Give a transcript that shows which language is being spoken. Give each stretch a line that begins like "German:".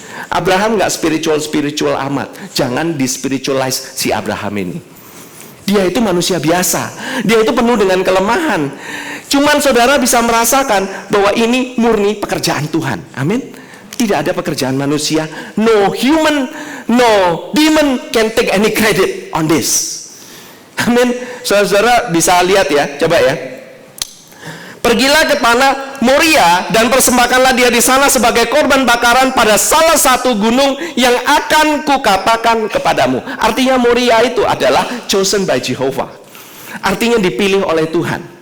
Indonesian: Abraham nggak spiritual amat. Jangan di-spiritualize si Abraham ini. Dia itu manusia biasa. Dia itu penuh dengan kelemahan. Cuman saudara bisa merasakan bahwa ini murni pekerjaan Tuhan. Amin. Tidak ada pekerjaan manusia.
English: No human, no demon can take any credit on this.
Indonesian: Amin. Saudara bisa lihat ya, coba ya. Pergilah ke tanah Moria dan persembahkanlah dia di sana sebagai korban bakaran pada salah satu gunung yang akan kukatakan kepadamu. Artinya Moria itu adalah
English: chosen by Jehovah.
Indonesian: Artinya dipilih oleh Tuhan.